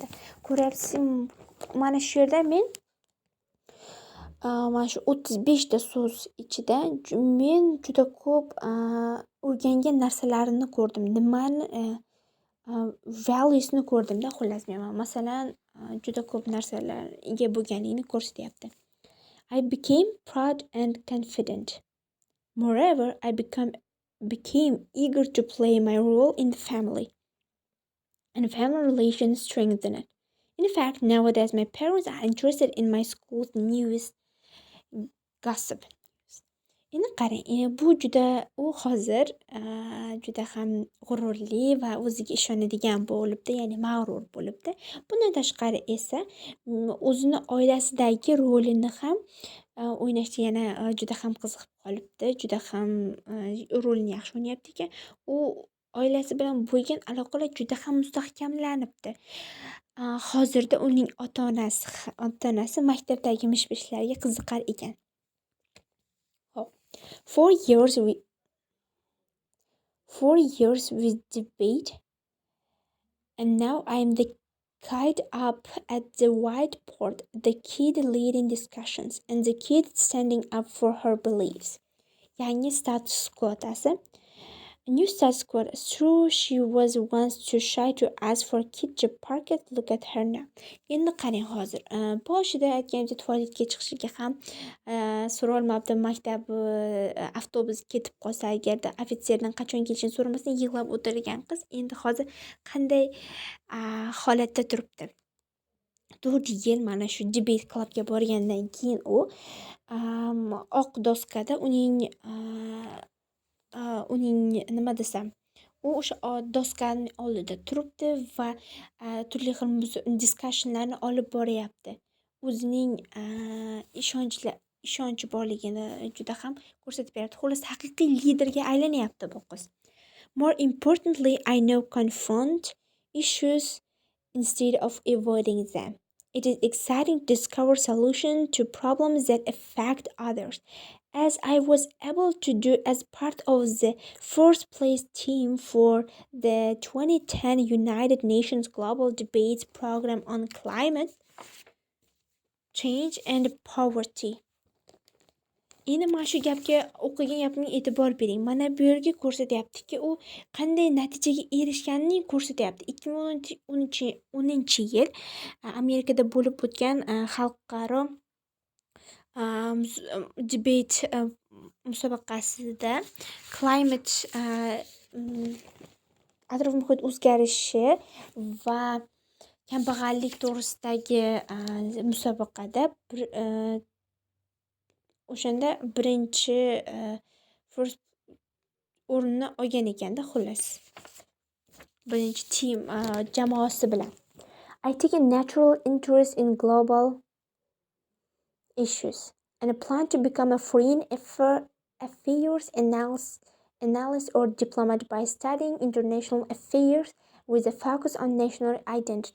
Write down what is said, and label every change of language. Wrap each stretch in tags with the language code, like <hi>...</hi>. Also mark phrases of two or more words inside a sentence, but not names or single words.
<uz>Ko'ryapsiz, mana shu yerda men mana shu 35 ta so'z ichida men juda ko'p o'rgangan narsalarini ko'rdim. Nimani valuesni ko'rdimda, xullas men masalan juda ko'p narsalarga bo'lganligini ko'rsatyapti.</uz> <en>I became proud and confident. Moreover, I became eager to play my role in the family, and family relations strengthened. In fact, nowadays my parents are interested in my school's newest gossip.</en> <uz>Endi qarang, bu u hozir juda ham g'ururli va o'ziga ishonadigan bo'libdi, ya'ni mag'rur bo'libdi. Bundan tashqari esa o'zini oilasidagi rolini ham o'ynashda yana juda ham qiziqib qolibdi. Juda ham rolini yaxshi o'ynayapti ekan. U oilasi bilan bo'lgan aloqalar juda ham mustahkamlanibdi. Hozirda uning ota-onasi maktabdagi mish-mishlarga qiziqar ekan.</uz> <en>4 years with debate, and now I am the kid up at the whiteboard, the kid leading discussions, and the kid standing up for her beliefs.</en> <uz>Yangi status quotasi.</uz> <en>A new status quo. True, she was once too shy to ask for a kid to park it. Look at her now.</en> <uz>Endi qarang hozir. Boshida aytganimcha tualetga chiqishiga ham so'rolmabdi. Maktab avtobus ketib qolsa agarda ofitserdan qachon kelishini so'ramasdan yig'lab o'tirgan qiz endi hozir qanday holatda turibdi. 4 yil mana shu</uz> <en>debate clubga</en> <uz>borgandan keyin u oq doskada uning nima desam, u o'sha doskaning oldida turibdi va turli xil discussionlarni olib boryapti. O'zining ishonchi borligini juda ham ko'rsatib beradi. Xullas, haqiqiy liderga aylanyapti bu qiz.</uz> <en>More importantly, I now confront issues instead of avoiding them. It is exciting to discover solutions to problems that affect others, as I was able to do as part of the first place team for the 2010 United Nations Global Debates Program on Climate Change and Poverty.</en> <uz>Endi mana shu gapga, o'qigan gapimga e'tibor bering. Mana bu yerga ko'rsatyaptiki, u qanday natijaga erishganini ko'rsatyapti. 2010-yil Amerikada bo'lib o'tgan xalqaro debate musobaqasida climate atrof muhit o'zgarishi va kambag'allik to'g'risidagi musobaqada o'shanda birinchi o'rinni olgan ekanda, xullas. Birinchi team jamoasi bilan.</uz> <en>I take a natural interest in global issues and plan to become a foreign affairs analyst or diplomat by studying international affairs with a focus on national identity.</en>